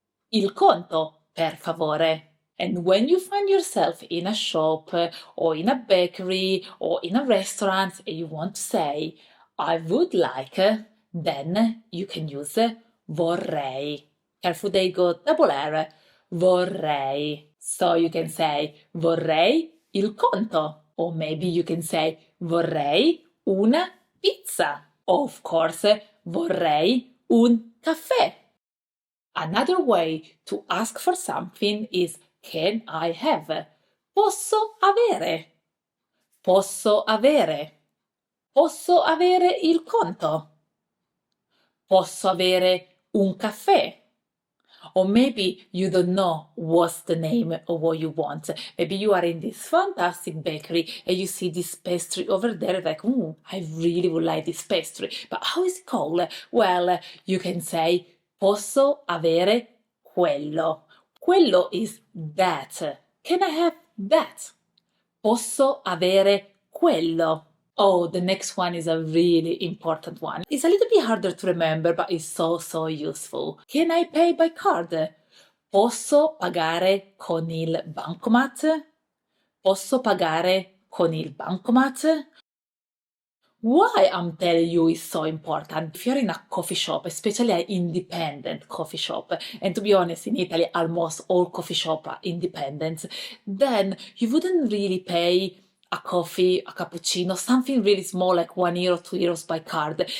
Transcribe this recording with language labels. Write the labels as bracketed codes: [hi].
[it] Il conto, per favore. [en] And when you find yourself in a shop or in a bakery or in a restaurant and you want to say I would like, then you can use vorrei. Careful, they go double R. [it] Vorrei. [en] So you can say [it] vorrei il conto. [en] Or maybe you can say [it] vorrei una pizza. [en] Of course, [it] vorrei un caffè. [en] Another way to ask for something is can I have? [it] Posso avere? Posso avere? Posso avere il conto? Posso avere un caffè? [en] Or maybe you don't know what's the name of what you want. Maybe you are in this fantastic bakery and you see this pastry over there like, I really would like this pastry. But how is it called? Well, you can say, [it] posso avere quello. [en] Quello is that. Can I have that? [it] Posso avere quello. [en] Oh, the next one is a really important one. It's a little bit harder to remember, but it's so useful. Can I pay by card? [it] Posso pagare con il bancomat? Posso pagare con il bancomat? [en] Why I'm telling you is so important. If you're in a coffee shop, especially an independent coffee shop, and to be honest, in Italy, almost all coffee shops are independent, then you wouldn't really pay a coffee, a cappuccino, something really small like €1, €2 by card.